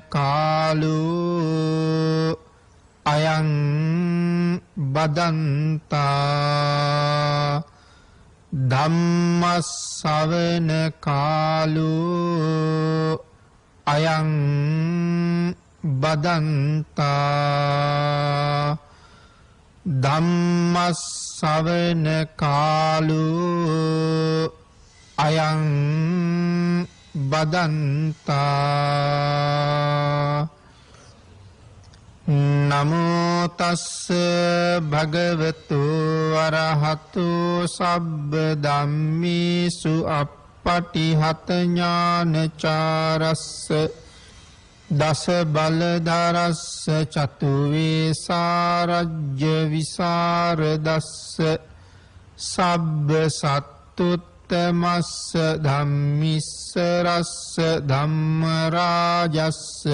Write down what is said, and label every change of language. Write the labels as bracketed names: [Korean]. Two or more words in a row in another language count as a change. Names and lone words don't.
[Pali] කාලෝ අයං බදන්තා ධම්මස්සවන කාලෝ අයං බදන්තා ධම්මස්සවන කාලෝ අයං බදන්තා නමෝ තස්ස භගවතු අරහතු සබ්බ ධම්මේසු අප්පටිහත ඥානචාරස්ස දස බලධරස්ස චතු වේසාරජ්‍ය විසරදස්ස සබ්බ සත්තුත් තමස්ස ධම්මිස්සරස්ස ධම්ම රාජස්ස